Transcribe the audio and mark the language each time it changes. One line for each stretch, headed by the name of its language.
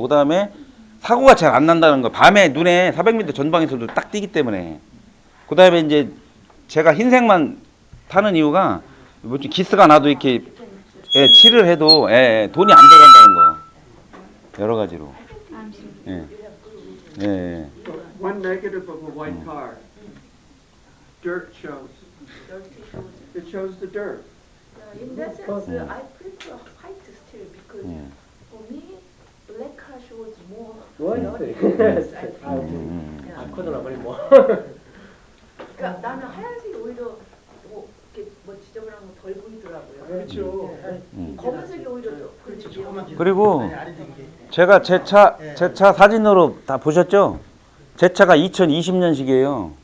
Korean: 그다음에 사고가 잘 안 난다는 거. 밤에 눈에 400m 전방에서도 딱 띄기 때문에. 그다음에 이제 제가 흰색만 타는 이유가 뭐 기스가 나도 이렇게 칠을 해도 돈이 안 들어간다는 거. 여러 가지로. 예. 예.
English: Well, one negative of a white car, dirt shows. It shows the dirt. In that sense, I prefer white still because for me, black car shows more dirty. Yes, I I think. couldn't agree more.
Korean: 그러니까 나는 하얀색이 오히려 이렇게 뭐 지저분한 거 덜 보이더라고요. 그렇죠. 검은색이 오히려 더 그렇죠. 조금만 뒤로. 그리고 아니, 아래쪽이 돼. 제가 제 차 사진으로 다 보셨죠? 제 차가 2020년식이에요.